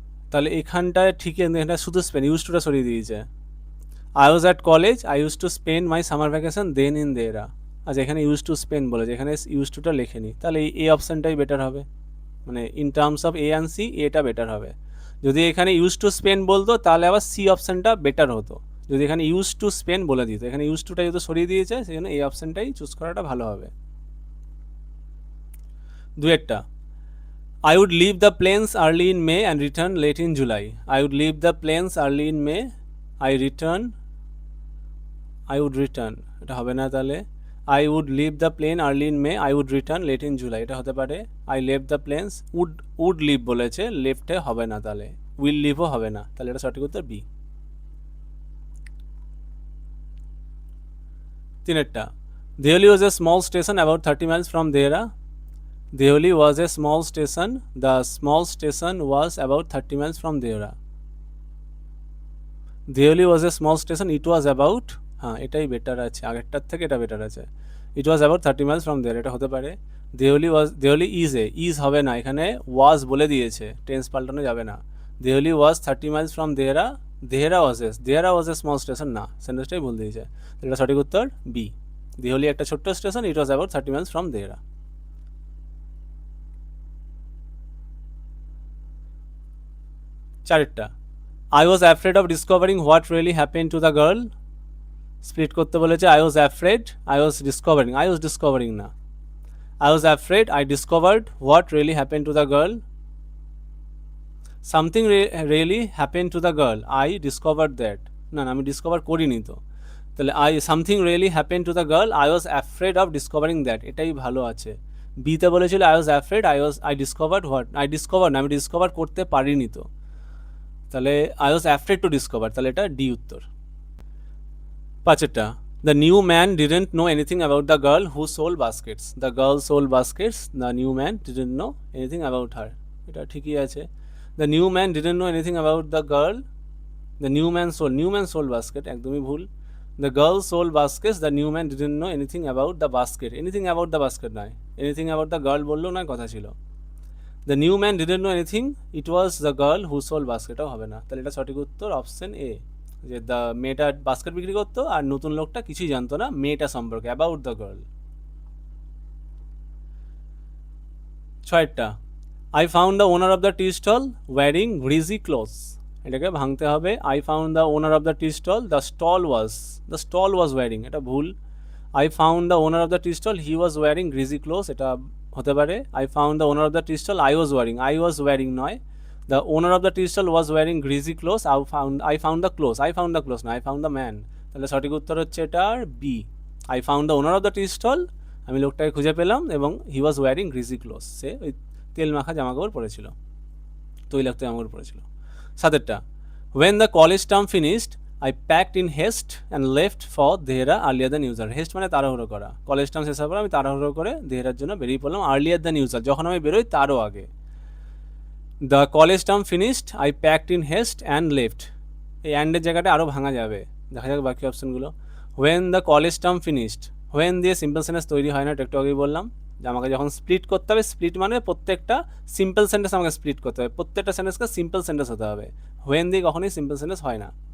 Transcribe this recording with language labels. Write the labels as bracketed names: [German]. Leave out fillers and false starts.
[Bangla] তাহলে এখানটায় ঠিক এখানটা শুধু স্পেন্ড, ইউজ টুটা সরিয়ে দিয়েছে। [English] I was at college, I used to spend my summer vacation then in Dehra। [Bangla] আচ্ছা, এখানে ইউজ টু স্পেন্ড বলেছে, এখানে ইউজ টুটা লেখেনি, তাহলে এই অপশানটাই বেটার হবে। মানে [English] in terms of [Bangla] A and C এটা বেটার হবে। যদি এখানে ইউজ টু স্পেন্ড বলতো তাহলে আবার সি অপশানটা বেটার হতো। যদি এখানে ইউজ টু স্পেন্ড বলে দিত, এখানে ইউজ টুটা যেহেতু সরিয়ে দিয়েছে সেই জন্য এই অপশানটাই চুজ করাটা ভালো হবে। [English] দুয়েরটা, I would leave the plains early in May and return late in July. I would leave the plains early in May, I would return, [Bangla] এটা হবে না তাহলে। [English] I would leave the plane early in May, I would return late in July, [Bangla] এটা হতে পারে। [English] I left the planes, would leave [Bangla] বলেছে, left এ হবে না, তাহলে [English] will leave [Bangla] ও হবে না, তাহলে এটা সঠিক উত্তর B. [English] তিনেরটা, Deoli was a small station about 30 miles from Dehra. Deoli was a small station, the small station was about 30 miles from Dehra. Deoli was a small station, it was about, [Bangla] হ্যাঁ এটাই better আছে, আগেরটার থেকে এটা better আছে। [English] It was about 30 miles from there, [Bangla] এটা হতে পারে। Deoli is হবে না, এখানে was বলে দিয়েছে, টেন্স পাল্টানো যাবে না। [English] Deoli was 30 miles from Dehra, Dehra was a small station, [Bangla] না সেন্টেন্সটাই ভুল দিয়েছে, এটা সঠিক উত্তর বি। [English] Deoli [Bangla] একটা ছোট্ট station, [English] it was about 30 miles from Dehra। চারটা, I was afraid of discovering what really happened to the girl [Bangla] split করতে বলেছে [English] I was afraid, I was discovering না, I was afraid, I discovered what really happened to the girl. Something really happened to the girl. I discovered that. [Bangla] না আমি discover করিনি তো, তাহলে [English] something really happen to the girl, I was afraid of discovering that, [Bangla] এটাই ভালো আছে। বিতে বলেছিল [English] I was afraid, I discovered what, [Bangla] আমি ডিসকভার করতে পারিনি তো, তাহলে [English] I was afraid to discover, [Bangla] তাহলে এটা ডি উত্তর। [English] পাঁচেরটা, the new man didn't know anything about the girl who sold baskets. The girl sold baskets. The new man didn't know anything about her. [Bangla] এটা ঠিকই আছে। [English] The new man didn't know anything about the girl. The new man sold basket, [Bangla] একদমই ভুল। [English] The girl sold baskets. The new man didn't know anything about the basket. Anything about the basket নয়, anything about the girl [Bangla] বললেও নয়, কথা ছিল। [English] The new man didn't know anything. It was the girl who sold basket. [Bangla] হবে না, তাহলে এটা সঠিক উত্তর অপশন এ, যে দ্য মেয়েটা বাস্কেট বিক্রি করতো আর নতুন লোকটা কিছুই জানতো না মেয়েটা সম্পর্কে, [English] About the girl. ছয়টা, I found the owner of the tea stall wearing greasy clothes, [Bangla] এটাকে ভাঙতে হবে। [English] I found the owner of the tea stall, the stall was wearing, [Bangla] এটা ভুল। [English] I found the owner of the tea stall, he was wearing greasy clothes, [Bangla] এটা হতে পারে। [English] I found the owner of the tea stall, I was wearing নয়। The owner of the tea stall was wearing greasy clothes. I found the clothes. No, I found the man. [Bangla] তাহলে সঠিক উত্তর হচ্ছে এটার B. [English] I found the owner of the tea stall. [Bangla] আমি লোকটাকে খুঁজে পেলাম এবং [English] he was wearing greasy clothes. [Bangla] সে ওই তেল মাখা জামাকাপড় পরেছিল, তৈলাক্ত জামাকাপড় পরেছিল। [English] সাতেরটা, when the college term finished, I packed in haste and left for Dehra earlier than usual. [Bangla] haste মানে তাড়াহুড়ো করা। কলেজ টার্ম শেষ হওয়ার পর আমি তাড়াহুড়ো করে দেহরার জন্য বেরিয়ে পড়লাম [English] earlier than usual, [Bangla] যখন আমি বেরোই তারও আগে। [English] the college term finished, I packed in haste and left, [Bangla] এই অ্যান্ডের জায়গাটা আরও ভাঙা যাবে, দেখা যাক বাকি অপশানগুলো। [English] when the college term finished, [Bangla] when দিয়ে সিম্পল সেন্টেন্স তৈরি হয় না, একটু আগেই বললাম যে আমাকে যখন স্প্লিট করতে হবে, স্প্লিট মানে প্রত্যেকটা সিম্পল সেন্টেন্স আমাকে স্প্লিট করতে হবে, প্রত্যেকটা সেন্টেন্সকে সিম্পল সেন্টেন্স হতে হবে, হোয়েন দিয়ে কখনোই সিম্পল সেন্টেন্স হয় না।